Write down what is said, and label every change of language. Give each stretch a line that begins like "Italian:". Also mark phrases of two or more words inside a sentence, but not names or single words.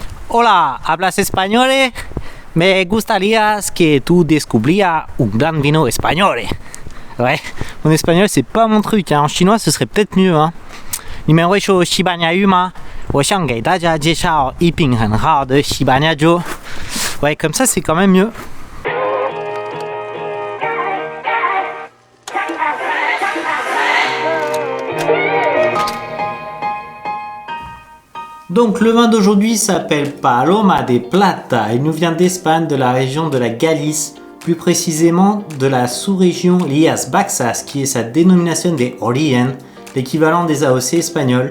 Spanish: Hola, ¿hablas español? Me gustaría que tú descubrieras un gran vino espagnol.
French: Ouais, mon espagnol c'est pas mon truc, hein. En chinois ce serait peut-être mieux, hein.
Chinese: 你们会说西班牙语吗？我想给大家介绍一瓶很好的西班牙酒。
French: Ouais, comme ça c'est quand même mieux. Donc le vin d'aujourd'hui s'appelle Paloma de Plata. Il nous vient d'Espagne, de la région de la Galice, plus précisément de la sous-région Rías-Baixas, qui est sa dénomination d'origen, l'équivalent des AOC espagnols.